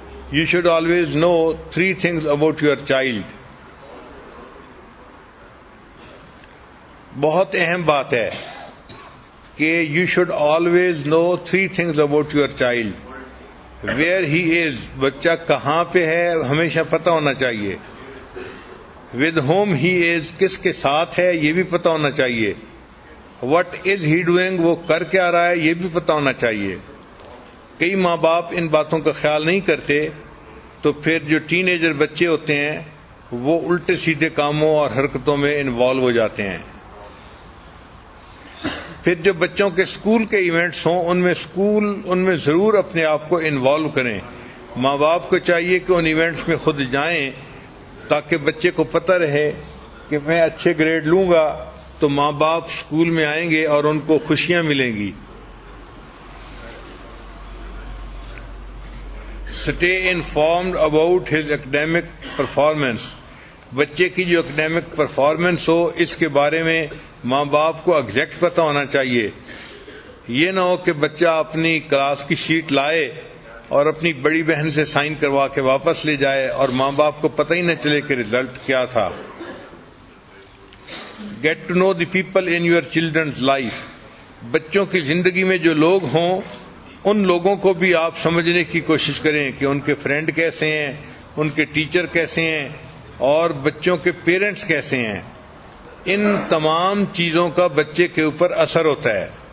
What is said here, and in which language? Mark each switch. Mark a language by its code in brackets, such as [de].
[en] You should always know 3 things about your child. [ur] بہت اہم بات ہے کہ [en] you should always know 3 things about your child. Where he is, [ur] بچہ کہاں پہ ہے ہمیشہ پتہ ہونا چاہیے. [en] With whom he is, [ur] کس کے ساتھ ہے یہ بھی پتہ ہونا چاہیے. [en] What is he doing, [ur] وہ کر کے آ رہا ہے یہ بھی پتہ ہونا چاہیے. کئی ماں باپ ان باتوں کا خیال نہیں کرتے تو پھر جو ٹین ایجر بچے ہوتے ہیں وہ الٹے سیدھے کاموں اور حرکتوں میں انوالو ہو جاتے ہیں. پھر جو بچوں کے اسکول کے ایونٹس ہوں ان میں ضرور اپنے آپ کو انوالو کریں. ماں باپ کو چاہیے کہ ان ایونٹس میں خود جائیں تاکہ بچے کو پتہ رہے کہ میں اچھے گریڈ لوں گا تو ماں باپ اسکول میں آئیں گے اور ان کو خوشیاں ملیں گی. [en] Stay informed about his academic performance. [ur] بچے کی جو اکیڈیمک پرفارمنس ہو اس کے بارے میں ماں باپ کو ایگزیکٹ پتہ ہونا چاہیے. یہ نہ ہو کہ بچہ اپنی کلاس کی شیٹ لائے اور اپنی بڑی بہن سے سائن کروا کے واپس لے جائے اور ماں باپ کو پتہ ہی نہ چلے کہ رزلٹ کیا تھا. [en] Get to know the people in your children's life. [ur] بچوں کی زندگی میں جو لوگ ہوں ان لوگوں کو بھی آپ سمجھنے کی کوشش کریں کہ ان کے فرینڈ کیسے ہیں, ان کے ٹیچر کیسے ہیں اور بچوں کے پیرنٹس کیسے ہیں. ان تمام چیزوں کا بچے کے اوپر اثر ہوتا ہے.